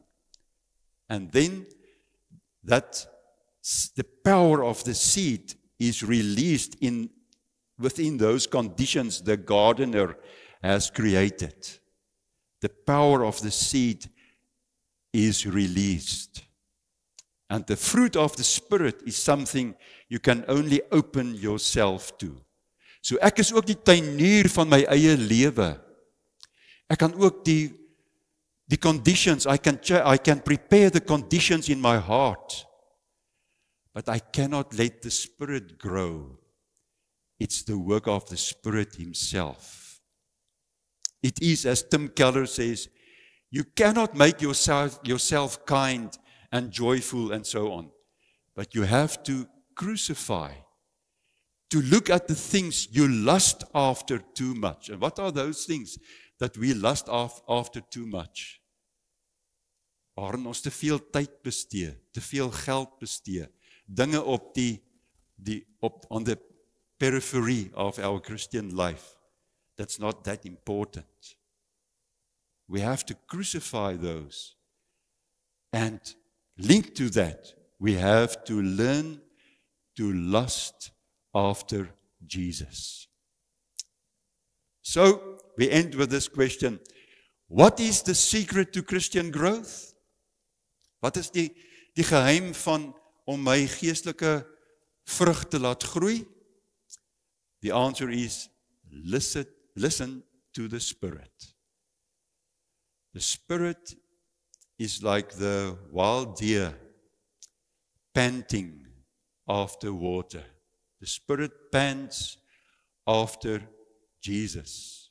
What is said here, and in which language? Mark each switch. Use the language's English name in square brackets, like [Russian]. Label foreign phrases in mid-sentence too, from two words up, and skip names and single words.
[English] And then the power of the seed is released within those conditions the gardener has created. The power of the seed is released. And the fruit of the Spirit is something you can only open yourself to. [Afrikaans] So ek is ook die tuinier van my eie lewe. Ek kan ook die [English] conditions, I can prepare the conditions in my heart. But I cannot let the Spirit grow. It's the work of the Spirit himself. It is, as Tim Keller says, you cannot make yourself kind and joyful and so on. But you have to crucify, to look at the things you lust after too much. And what are those things that we lust after too much? [Afrikaans] Waarin ons te veel tyd bestee, te veel geld bestee, dinge [English] on the periphery of our Christian life. That's not that important. We have to crucify those. And linked to that, we have to learn to lust after Jesus. So, we end with this question. What is the secret to Christian growth? [Afrikaans] Wat is die geheim van om my geestelike vrug te laat groei? [English] The answer is listen to the Spirit. The Spirit is like the wild deer panting after water. The Spirit pants after Jesus.